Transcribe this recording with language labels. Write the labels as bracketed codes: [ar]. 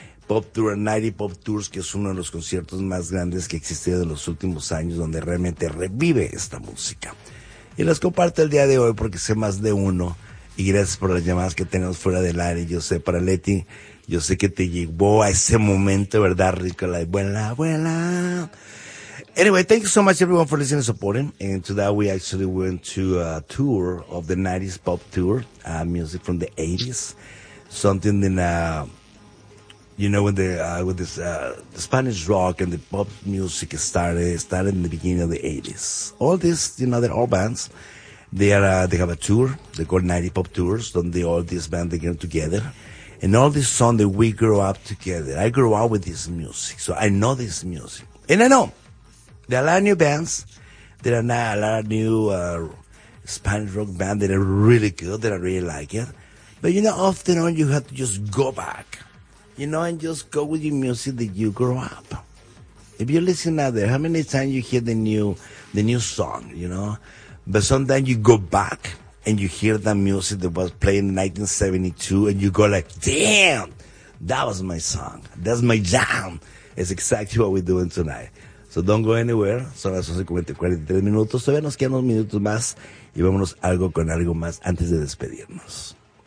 [es] Pop Tour 90, Pop Tours, que es uno de los conciertos más grandes que existió en los últimos años, donde realmente revive esta música. Y las comparto el día de hoy porque sé más de uno. Y gracias por las llamadas que tenemos fuera del aire. Yo sé, para Leti, yo sé que te llevó a ese momento, ¿verdad, rico? La abuela, abuela. [en] Anyway, thank you so much, everyone, for listening and supporting. And today we actually went to a tour of the 90s pop tour, music from the 80s. Something in, you know, when the with this the Spanish rock and the pop music started in the beginning of the 80s. All these, you know, they're all bands. They have a tour, they call 90 Pop Tours, donde all these bands, they get together. And all these songs that we grew up together. I grew up with this music, so I know this music. And I know, there are a lot of new bands, there are now a lot of new Spanish rock bands that are really good, that I really like it. But you know, often on you have to just go back, you know, and just go with your music that you grew up. If you listen out there, how many times you hear the new song, you know? But sometimes you go back and you hear that music that was playing in 1972 and you go like, damn, that was my song. That's my jam. It's exactly what we're doing tonight. So don't go anywhere. [es] Son las 11:43 minutos. Todavía nos quedan unos minutos más y vámonos algo con algo más antes de despedirnos.